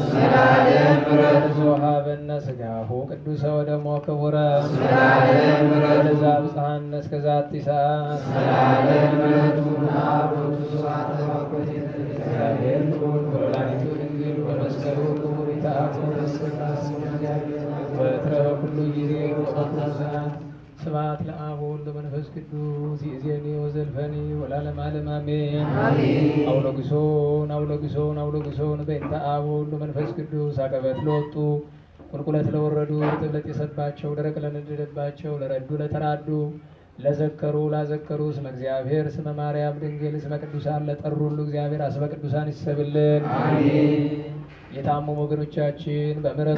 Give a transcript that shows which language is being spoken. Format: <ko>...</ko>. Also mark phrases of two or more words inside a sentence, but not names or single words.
<gez>ወለዘወሀበነ ሥጋሁ ቅዱሰ ወደሞ ክቡረ ወለዘአብጽሐነ እስከ ዛቲ ሰዓት ወላዲቱ ድንግል በመስቀሉ ክቡር ይትአክሉ ወትረ በኩሉ ጊዜ ወበኩሉ ሰዓት ስብሐት ለአብ ወወልድ ወመንፈስ ቅዱስ ይእዜኒ ወዘልፈኒ ወለዓለመ ዓለም አሜን። አውሎግሶን አውሎግሶን አውሎግሶን በእንተ አብ ወወልድ ወመንፈስ ቅዱስ</gez> <am>አቀበት ለወጡ ቁልቁለት ለወረዱ ጥብለት የሰባቸው ደረቅ ለነደደባቸው ለረዱ ለተራዱ ለዘከሩ ላዘከሩ</am> <gez>ስመ እግዚአብሔር ስመ ማርያም ድንግል ስመ ቅዱሳን</gez> <am>ለጠሩ ሁሉ እግዚአብሔር አስበ ቅዱሳን ይሰብልን። የታመሙ ወገኖቻችን በምሕረቱ</am>